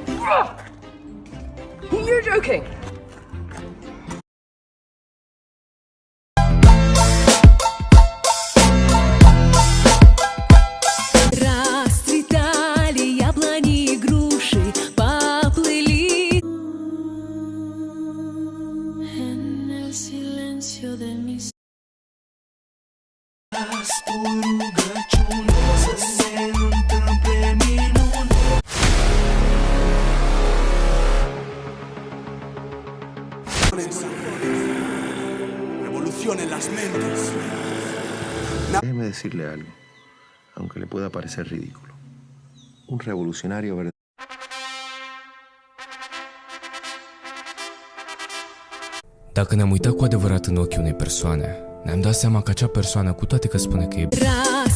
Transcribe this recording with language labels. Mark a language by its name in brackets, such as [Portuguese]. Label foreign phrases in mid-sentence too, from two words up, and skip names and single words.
[English] You're joking. [Russian] Расцветали яблони и груши, поплыли. [Spanish] En el silencio de mis Revolución en las mentes. Déjeme decirle algo, aunque le pueda parecer ridículo. Un revolucionario verdadero. [Romanian] Dacă ne-am uitat cu adevărat în ochii unei persoane, ne-am dat seama că acea persoană, cu toate că spune că e